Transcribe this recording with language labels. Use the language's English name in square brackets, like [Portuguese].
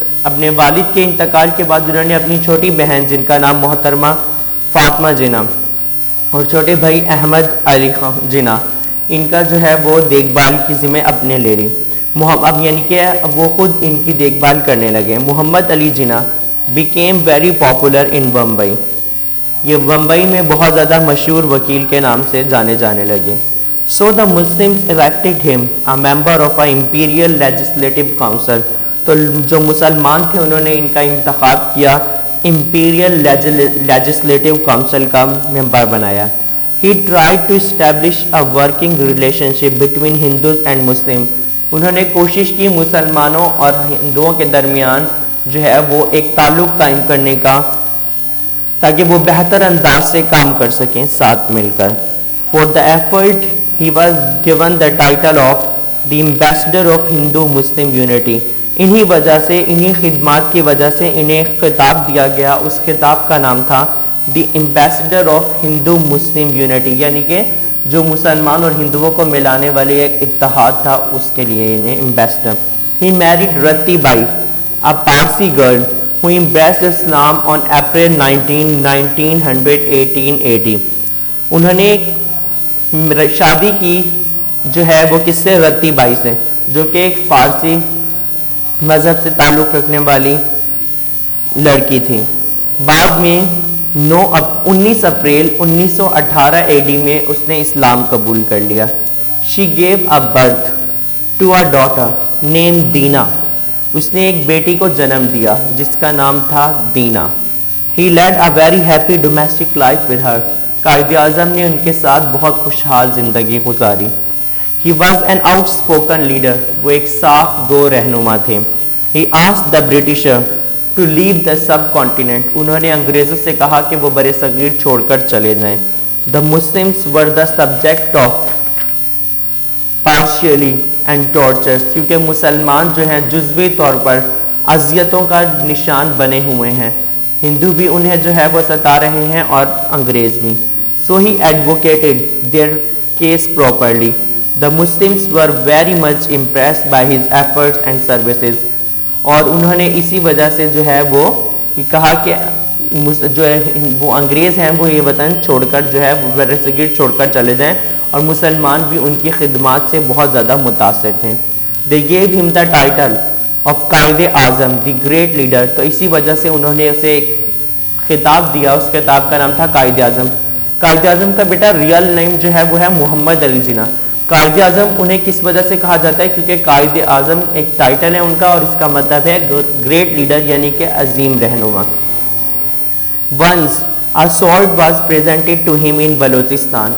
[Urdu] اپنے والد کے انتقال کے بعد انہوں نے اپنی چھوٹی بہن جن کا نام محترمہ فاطمہ جناح اور چھوٹے بھائی احمد علی جناح, ان کا جو ہے وہ دیکھ بھال کی ذمہ اپنے لے لی. اب یعنی کہ وہ خود ان کی دیکھ بھال کرنے لگے. [English] Muhammad Ali Jinnah became very popular in Bombay. [Urdu] یہ بمبئی میں بہت زیادہ مشہور وکیل کے نام سے جانے لگے. [English] So the Muslims elected him a member of a imperial legislative council. [Urdu] تو جو مسلمان تھے انہوں نے ان کا انتخاب کیا, imperial legislative council کا ممبر بنایا. [English] He tried to establish a working relationship between Hindus and Muslims. [Urdu] انہوں نے کوشش کی مسلمانوں اور ہندوؤں کے درمیان جو ہے وہ ایک تعلق قائم کرنے کا, تاکہ وہ بہتر انداز سے کام کر سکیں ساتھ مل کر. [English] For the effort he was given the title of the Ambassador of Hindu-Muslim Unity. [Urdu] انہی وجہ سے, انہی خدمات کی وجہ سے انہیں خطاب دیا گیا. اس خطاب کا نام تھا The Ambassador of Hindu-Muslim Unity, یعنی کہ جو مسلمان اور ہندوؤں کو ملانے والے ایک اتحاد تھا, اس کے لیے انہیں ambassador. [English] He married Rati Bai, a Parsi girl who embraced Islam on April 1918 AD. [Urdu] انہوں نے شادی کی جو ہے وہ کس سے؟ رتی بائی سے. جو کہ ایک فارسی مذہب سے تعلق رکھنے والی لڑکی تھی. بعد میں 19 اپریل 1918 AD میں اس نے اسلام قبول کر لیا. [English] She gave a birth to a daughter named Dina. [Urdu] اس نے ایک بیٹی کو جنم دیا جس کا نام تھا دینا. [English] He led a very happy domestic life with her. [Urdu] Quaid Azam نے ان کے ساتھ بہت خوشحال زندگی گزاری. [English] He was an outspoken leader. [Urdu] وہ ایک صاف گو رہنما تھے. [English] He asked the Britisher to leave the subcontinent. [Urdu] انہوں نے انگریزوں سے کہا کہ وہ برِ صغیر چھوڑ کر چلے جائیں. [English] The Muslims were the subject of partially and tortures. [Urdu] کیونکہ مسلمان جو ہیں جزوی طور پر اذیتوں کا نشان بنے ہوئے ہیں. ہندو بھی انہیں جو ہے وہ ستا رہے ہیں اور انگریز بھی. [English] So he advocated their case properly. The Muslims were very much impressed by his efforts and services. [Urdu] اور انہوں نے اسی وجہ سے جو ہے وہ کہا کہ جو ہے وہ انگریز ہیں وہ یہ وطن چھوڑ کر جو ہے برِ صغیر چھوڑ کر چلے جائیں, اور مسلمان بھی ان کی خدمات سے بہت زیادہ متاثر تھے. [English] They gave him the title of Quaid Azam, the great leader. [Urdu] تو اسی وجہ سے انہوں نے اسے ایک خطاب دیا. اس خطاب کا نام تھا قائد اعظم. قائد اعظم کا بیٹا ریئل نیم جو ہے وہ ہے محمد علی جناح. قائد اعظم انہیں کس وجہ سے کہا جاتا ہے؟ کیونکہ قائد اعظم ایک ٹائٹل ہے ان کا, اور اس کا مطلب ہے گریٹ لیڈر یعنی کہ عظیم رہنما. [English] Once a sword was presented to him in Balochistan.